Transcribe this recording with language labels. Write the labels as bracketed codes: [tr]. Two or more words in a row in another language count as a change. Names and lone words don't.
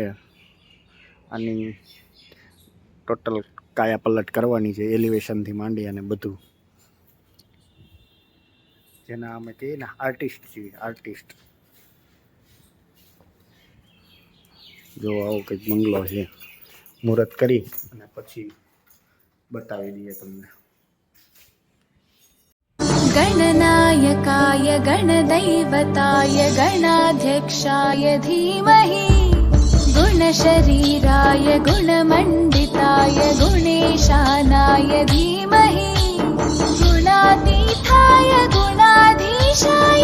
[gu] આની ટોટલ કાયા પલટ કરવાની છે, એલિવેશનથી માંડી અને બધું. જેના અમે કહીએ ને આર્ટિસ્ટ છીએ, આર્ટિસ્ટ. જો આવો કંઈક બંગલો છે, મુહૂર્ત કરી અને પછી બતાવી દઈએ તમને. [sa] गणनायकाय गणदैवताय गणाध्यक्षाय धीमहि गुणशरीराय गुणमण्डिताय गुणेशानाय धीमहि गुणातीताय गुणाधीशाय